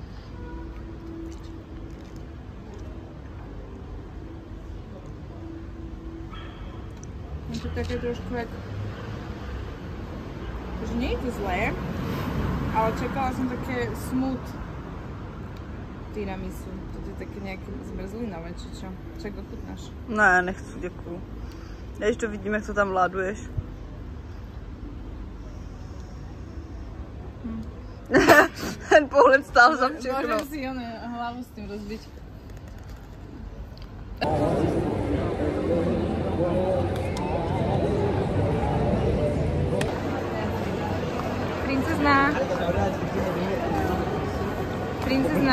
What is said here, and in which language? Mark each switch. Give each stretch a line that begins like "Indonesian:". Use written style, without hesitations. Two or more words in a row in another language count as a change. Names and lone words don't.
Slovak: Je to také trošku jak... Že nie je to zlé, ale čakala som také smooth tiramisu. To je také nejaké zmrzlinové, či čo? Čak ochutnáš?
Czech: Ne, nechci, děkuju. Já ještě to vidím, jak to tam vláduješ. Ten pohled stál za všechno.
Slovak: Môžem si hlavu s tým rozbiť. Princezná. Princezná.